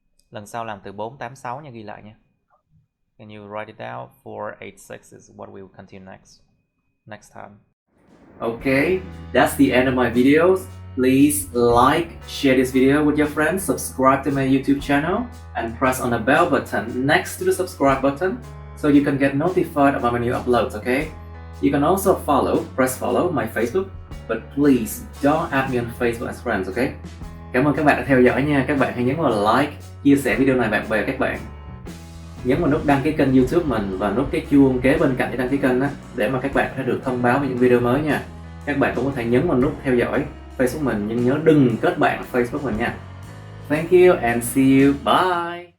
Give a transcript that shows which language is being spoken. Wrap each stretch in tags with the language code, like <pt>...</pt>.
<vi>Lần sau làm từ 486 nha, ghi lại nha.</vi> <en>Can you write it down? 486 is what we will continue next time. Okay, that's the end of my videos. Please like, share this video with your friends, subscribe to my YouTube channel, and press on the bell button next to the subscribe button so you can get notified about my new uploads, okay? You can also press follow my Facebook, but please don't add me on Facebook as friends, okay?</en> <vi>Cảm ơn các bạn đã theo dõi nha. Các bạn hãy nhấn vào like, chia sẻ video này bạn bè các bạn. Nhấn vào nút đăng ký kênh YouTube mình và nút cái chuông kế bên cạnh để đăng ký kênh á, để mà các bạn sẽ được thông báo về những video mới nha. Các bạn cũng có thể nhấn vào nút theo dõi Facebook mình, nhưng nhớ đừng kết bạn Facebook mình nha.</vi> <en>Thank you and see you. Bye.</en>